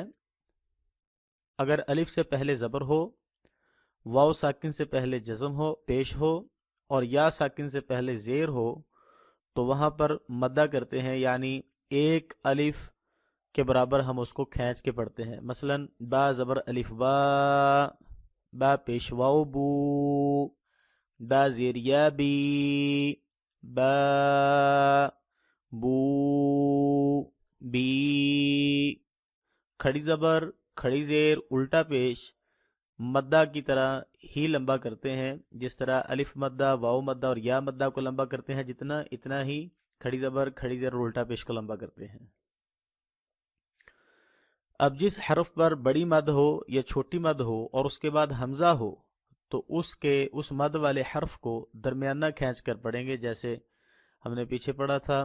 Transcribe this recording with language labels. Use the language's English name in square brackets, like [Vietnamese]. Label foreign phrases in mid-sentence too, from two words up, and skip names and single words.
[Urdu] اگر الف سے پہلے زبر ہو، واو ساکن سے پہلے جزم ہو، پیش ہو، اور یا ساکن سے پہلے زیر ہو، تو وہاں پر مدہ کرتے ہیں، یعنی ایک الف کے برابر ہم اس کو کھینچ کے پڑھتے ہیں۔ مثلا با زبر الف با، با پیش واو بو، با زیر یا بی، با بو بی۔ کھڑی زبر، کھڑی زیر، الٹا پیش مدہ کی طرح ہی لمبا کرتے ہیں، جس طرح الف مدہ، واو مدہ اور یا مدہ کو لمبا کرتے ہیں جتنا، اتنا ہی کھڑی زبر، کھڑی زیر اور الٹا پیش کو لمبا کرتے ہیں۔ اب جس حرف پر بڑی مد ہو یا چھوٹی مد ہو اور اس کے بعد حمزہ ہو، تو اس مد والے حرف کو درمیانہ کھینچ کر پڑھیں گے، جیسے ہم نے پیچھے پڑھا تھا۔